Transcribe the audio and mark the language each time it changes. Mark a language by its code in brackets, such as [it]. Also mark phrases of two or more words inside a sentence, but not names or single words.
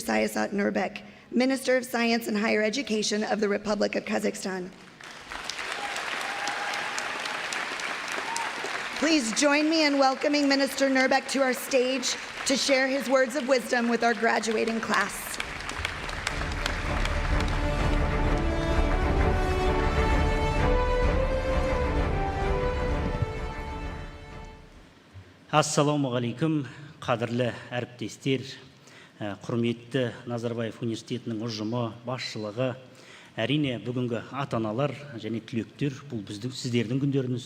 [en] Sayasat Nurbek, Minister of Science and Higher Education of the Republic of Kazakhstan. Please join me in welcoming Minister Nurbek to our stage to share his words of wisdom with our graduating class. [kk] Ассаламу алейкум, қадірлі әріптестер, құрметті Назарбаев университетінің ұжымы, басшылығы, әрине бүгінгі ата-аналар және түлектер, бұл біздің сіздердің күндеріңіз.